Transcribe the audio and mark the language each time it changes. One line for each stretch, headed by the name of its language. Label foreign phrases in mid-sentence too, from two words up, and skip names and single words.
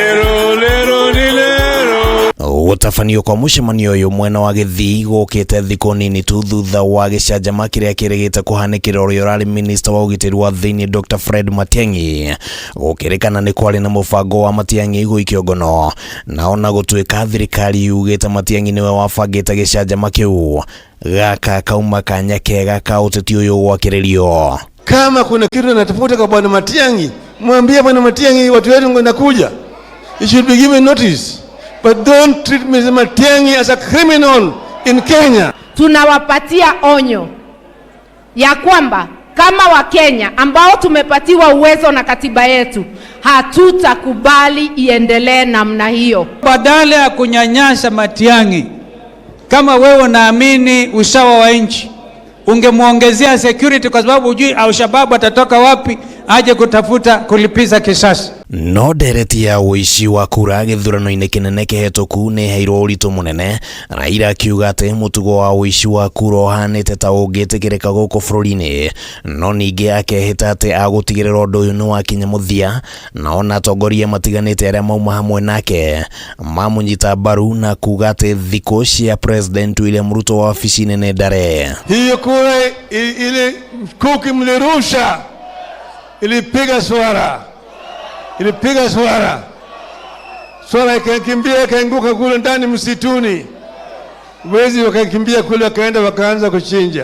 Kikuyu: Utabanio kwa mucemanio uyu mwena wa Kisii gukite thiku nini tu thutha wa gicanjama kiria kirigite kuhanikira uria urari minista wa ugitiri wa thiini Dr. Matiang'i gukirikana ni kwari na mubango wa Matiang'i guikio ngono, na ona gutuika thirikari yugite Matiang'i niwe wabangite gicanjama kiu gaka kauma kanya kega ka uteti uyu gwakiririo.
Swahili: Kama kuna kitu natafuta kwa bwana Matiang'i, mwambie bwana Matiang'i watu wetu wanakuja.
English: You should be given notice. But don't treat Mr. Matiang'i as a criminal in Kenya.
Swahili: Tunawapatia onyo ya kwamba kama Wakenya ambao tumepatiwa uwezo na katiba yetu, hatutakubali iendelee namna hiyo. Badala ya kunyanyasa Matiang'i, kama wewe unaamini usawa wa nchi, ungemuongezea security, kwa sababu hujui Al-Shabaab atatoka wapi aje kutafuta kulipiza kisasi.
Kikuyu: No ndereti ya uici wa kura githurano-ini kinene kihituku ni heirwo uritu munene, Raila akiuga ati mutugo wa uici wa kura uhanite ta ungitikirika guku bururi-ini, no ningi akehita ati agutigirira undu uyu ni wakinya muthia, na ona atongoria matiganite aria mauma hamwe nake mamunyita mbaru na kuga ati thiku cia President William Ruto wa wabici-ini ni ndare.
Swahili: Hiyo kura ile kuki mlirusha ilipiga swara. Ilipiga swara ikakimbia ikaanguka kule ndani msituni. Wezi wakakimbia kule wakaenda wakaanza kuchinja.